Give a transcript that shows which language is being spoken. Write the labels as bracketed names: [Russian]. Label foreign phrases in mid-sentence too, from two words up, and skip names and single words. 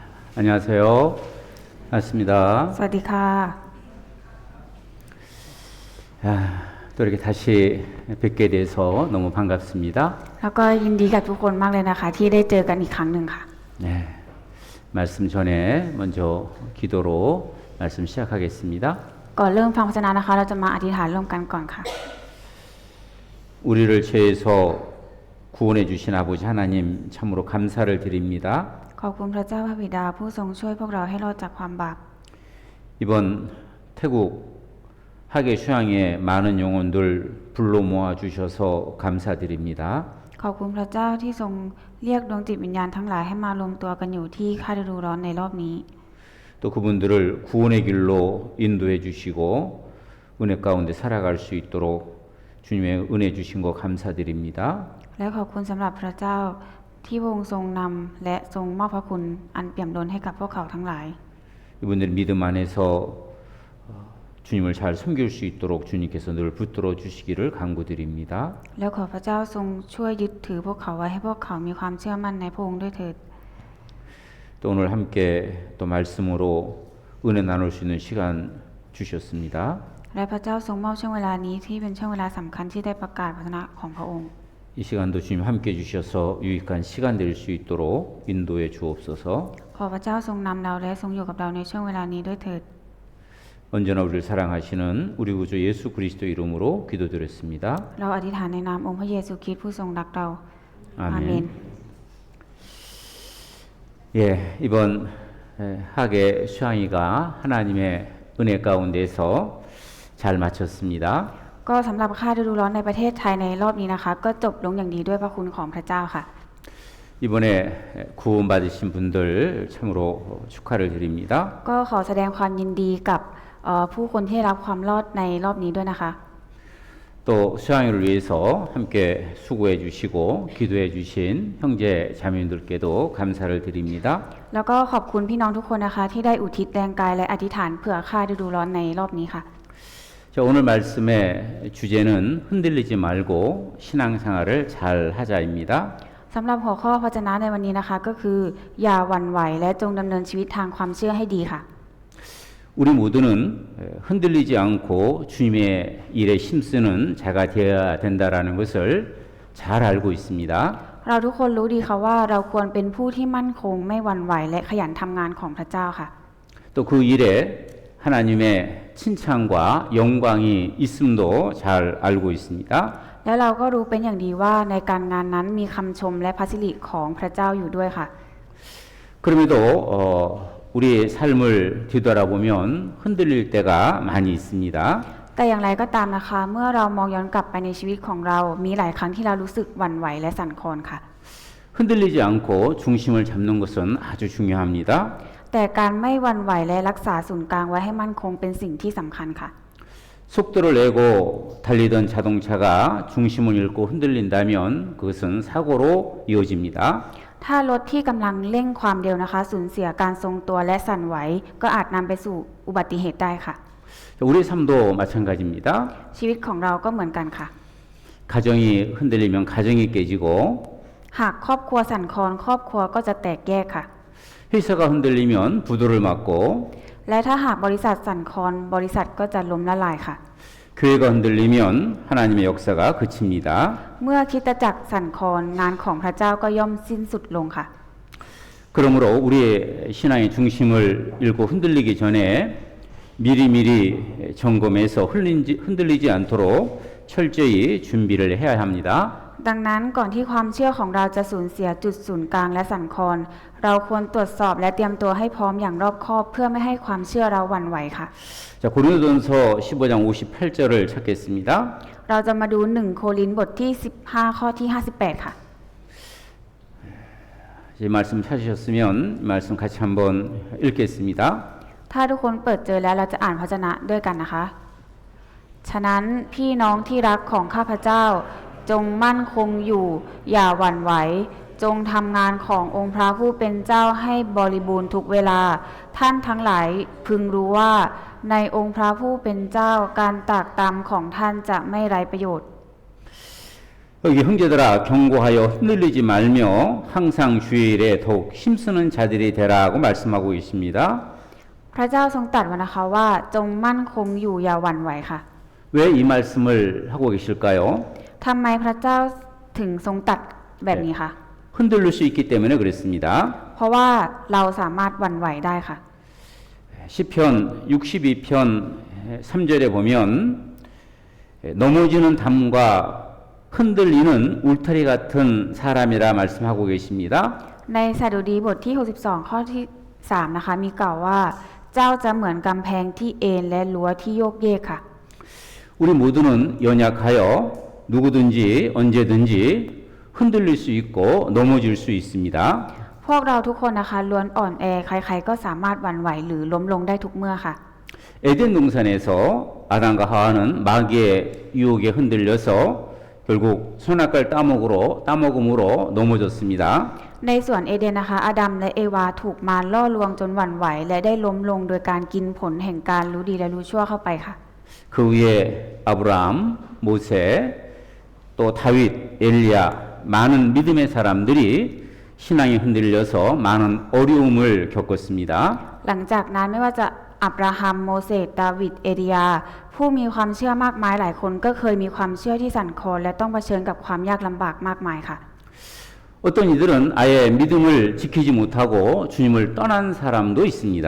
[Korean] 안녕하세요. 반갑습니다. [Thai] สวัสดีค่ะ [Korean] 또 이렇게 다시 뵙게 돼서 너무 반갑습니다. [Thai] แล้วก็ยินดีกับทุกคนมากเลยนะคะที่ได้เจอกันอีกครั้งหนึ่งค่ะ [Korean] 네, 말씀 전에 먼저 기도로 말씀 시작하겠습니다. [Thai] ก่อนเริ่มฟังพระวจนะนะคะเราจะมาอธิษฐานร่วมกันก่อนค่ะ [Korean] 우리를 죄에서 구원해 주신 아버지 하나님 참으로 감사를 드립니다. [Thai] ขอบคุณพระเจ้าพระบิดาผู้ทรงช่วยพวกเราให้รอดจากความบาป [Korean] 이번 태국 하계 휴양에 많은 영혼들 불러 모아 주셔서 감사드립니다. [Thai] ขอบคุณพระเจ้าที่ทรงเรียกดวงจิตวิญญาณทั้งหลายให้มารวมตัวกันอยู่ที่ค่ายฤดูร้อนในรอบนี้ [Korean] 또 그분들을 구원의 길로 인도해 주시고 은혜 가운데 살아갈 수 있도록 주님의 은혜 주신 거 감사드립니다. [Thai] และขอบคุณสำหรับพระเจ้าที่พระองค์ทรงนำและทรงมอบพระคุณอันเปี่ยมล้นให้กับพวกเขาทั้งหลาย [Korean] 이분들 믿음 안에서 주님을 잘 섬길 수 있도록 주님께서 늘 붙들어 주시기를 간구드립니다. [Thai] แล้วขอพระเจ้าทรงช่วยยึดถือพวกเขาไว้ให้พวกเขามีความเชื่อมั่นในพระองค์ด้วยเถิด [Korean] 또 오늘 함께 또 말씀으로 은혜 나눌 수 있는 시간 주셨습니다. [Thai] และพระเจ้าทรงมอบช่วงเวลานี้ที่เป็นช่วงเวลาสำคัญที่ได้ประกาศพระวจนะของพระองค์ [Korean] 이 시간도 주님 함께 주셔서 유익한 시간 될 수 있도록 인도해 주옵소서. [Thai] ขอพระเจ้าทรงนำเราและทรงอยู่กับเราในช่วงเวลานี้ด้วยเถิด [Korean] 언제나 우리를 사랑하시는 우리 구주 예수 그리스도 이름으로 기도드렸습니다. [Thai] เราอธิษฐานในนามองค์พระเยซูคริสต์ผู้ทรงรักเรา อาเมน [Korean] 예, 이번 하계 수양이가 하나님의 은혜 가운데서 잘 마쳤습니다. [Thai] ก็สำหรับค่ายฤดูร้อนในประเทศไทยในรอบนี้นะคะ ก็จบลงอย่างดีด้วยพระคุณของพระเจ้าค่ะ [Korean] 이번에 구원받으신 분들 참으로 축하를 드립니다. [Thai] ก็ขอแสดงความยินดีกับผู้คนที่รับความรอดในรอบนี้ด้วยนะคะ [Korean] 또 수양이를 위해서 함께 수고해 주시고 기도해 주신 형제 자매님들께도 감사를 드립니다. [Thai] แล้วก็ขอบคุณพี่น้องทุกคนนะคะที่ได้อุทิศแรงกายและอธิษฐานเผื่อค่ายฤดูร้อนในรอบนี้ค่ะ [Korean] 자, 오늘 말씀의 주제는 흔들리지 말고 신앙생활을 잘 하자입니다. [Thai] สำหรับหัวข้อพระวจนะในวันนี้นะคะก็คืออย่าหวั่นไหวและจงดำเนินชีวิตทางความเชื่อให้ดีค่ะ [Korean] 우리 모두는 흔들리지 않고 주님의 일에 힘쓰는 자가 되어야 된다라는 것을 잘 알고 있습니다. [Thai] เราทุกคนรู้ดีค่ะว่าเราควรเป็นผู้ที่มั่นคงไม่หวั่นไหวและขยันทำงานของพระเจ้าค่ะ [Korean] 또 그 일에 하나님의 칭찬과 영광이 있음도 잘 알고 있습니다. [Thai] แล้วเราก็รู้เป็นอย่างดีว่าในการงานนั้นมีคำชมและพระสิริของพระเจ้าอยู่ด้วยค่ะ [Korean] 그럼에도 우리의 삶을 뒤돌아보면 흔들릴 때가 많이 있습니다. [Thai] แต่อย่างไรก็ตามนะคะเมื่อเรามองย้อนกลับไปในชีวิตของเรามีหลายครั้งที่เรารู้สึกหวั่นไหวและสั่นคลอนค่ะ [Korean] 흔들리지 않고 중심을 잡는 것은 아주 중요합니다. [Thai] แต่การไม่หวั่นไหวและรักษาศูนย์กลางไว้ให้มั่นคงเป็นสิ่งที่สำคัญค่ะ [Korean] 속도를 내고 달리던 자동차가 중심을 잃고 흔들린다면 그것은 사고로 이어집니다. [Thai] ถ้ารถที่กำลังเร่งความเร็วนะคะสูญเสียการทรงตัวและสั่นไหวก็อาจนำไปสู่อุบัติเหตุได้ค่ะ [Korean] 우리 삶도 마찬가지입니다. [Thai] ชีวิตของเราก็เหมือนกันค่ะ [Korean] 가정이 흔들리면 가정이 깨지고 [Thai] หากครอบครัวสั่นคลอนครอบครัวก็จะแตกแยกค่ะ [Korean] 회사가 흔들리면 부도를 맞고 [Thai] และถ้าหากบริษัทสั่นคลอนบริษัทก็จะล้มละลายค่ะ [Korean] 교회가 흔들리면 하나님의 역사가 그칩니다. [Thai] เมื่อคริสตจักรสั่นคลอนงานของพระเจ้าก็ย่อมสิ้นสุดลงค่ะ [Korean] 그러므로 우리의 신앙의 중심을 잃고 흔들리기 전에 미리미리 점검해서 흔들리지 않도록 철저히 준비를 해야 합니다. [Thai] ดังนั้นก่อนที่ความเชื่อของเราจะสูญเสียจุดศูนย์กลางและสั่นคลอนเราควรตรวจสอบและเตรียมตัวให้พร้อมอย่างรอบคอบเพื่อไม่ให้ความเชื่อเราหวั่นไหวค่ะ [Korean] 자, 고린도전서 15장 58절을 찾겠습니다. [Thai] เราจะมาดู1โครินธ์บทที่15ข้อที่58ค่ะ [Korean] 이 말씀 찾으셨으면 이 말씀 같이 한번 읽겠습니다. [Thai] ถ้าทุกคนเปิดเจอแล้วเราจะอ่านพระวจนะด้วยกันนะคะ ฉะนั้นพี่น้องที่รักของข้าพเจ้าจงมั่นคงอยู่อย่าหวั่นไหวจงทำงานขององค์พระผู้เป็นเจ้าให้บริบูรณ์ทุกเวลาท่านทั้งหลายพึงรู้ว่าในองค์พระผู้เป็นเจ้าการตากตำของท่านจะไม่ไร้ประโยชน์ [Korean] 여기 형제들아 경고하여 흔들리지 말며 항상 주의 일에 더욱 힘쓰는 자들이 되라고 말씀하고 있습니다. [Thai] พระเจ้าทรงตรัสไว้นะคะว่าจงมั่นคงอยู่อย่าหวั่นไหวค่ะ [Korean] 왜 이 말씀을 하고 계실까요? [Thai] ทำไมพระเจ้าถึงทรงตรัสแบบนี้คะ [Korean] 흔들릴 수 있기 때문에 그렇습니다. [Thai] เพราะว่าเราสามารถหวั่นไหวได้ค่ะ [Korean] 시편 62편 3절에 보면 넘어지는 담과 흔들리는 울타리 같은 사람이라 말씀하고 계십니다. [Thai] ในสดุดีบทที่ 62 ข้อที่ 3 นะคะ มีกล่าวว่า เจ้าจะเหมือนกำแพงที่เอนและรั้วที่โยกเยกค่ะ [Korean] 우리 모두는 연약하여 누구든지 언제든지 흔들릴 수 있고 넘어질 수 있습니다. [Thai] พวกเราทุกคนนะคะล้วนอ่อนแอใครๆก็สามารถหวั่นไหวหรือล้มลงได้ทุกเมื่อค่ะ [Korean] 에덴 동산에서 아담과 하와는 마귀의 유혹에 흔들려서 결국 선악과를 따먹음으로 넘어졌습니다. [Thai] ในสวนเอเดนนะคะอาดัมและเอวาถูกมารล่อลวงจนหวั่นไหวและได้ล้มลงโดยการกินผลแห่งการรู้ดีและรู้ชั่วเข้าไปค่ะ [Korean] 그 위에 아브라함, 모세, 또 다윗, 엘리야 많은 믿음의 사람들이 신앙이 흔들려서 많은 어려움을 겪었습니다. [Thai] หลังจากนั้นไม่ว่าจะอับราฮัมโมเสสดาวิดเอลียาผู้มีความเชื่อมากมายหลายคนก็เคยมีความเชื่อที่สั่นคลอนและต้องเผชิญกับความยากลำบากมากมายค่ะ [Korean] 어떤 이들은 아예 믿음을 지키지 못하고 주님을 떠난 사람도 있습니다.